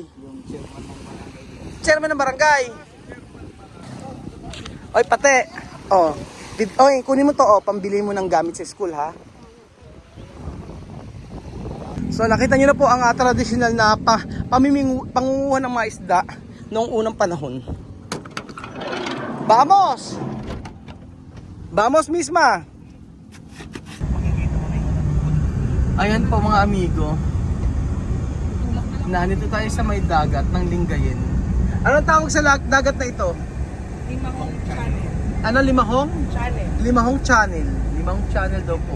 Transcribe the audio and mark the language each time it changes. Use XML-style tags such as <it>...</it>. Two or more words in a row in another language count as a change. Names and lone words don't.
<tl>Chairman ng barangay. Oy, pate. Oy, kunin mo to, pambili mo ng gamit sa school, ha? So, nakita niyo na po ang traditional na pangunguhan ng mga isda noong unang panahon.</tl> <es>Vamos! Vamos, misma!</es> <tl>Ayan po mga amigo. Nandito tayo sa may dagat ng Lingayen. Anong tawag sa dagat na ito? Limahong channel. Limahong? Channel. Limahong channel. Limahong channel daw po.</tl>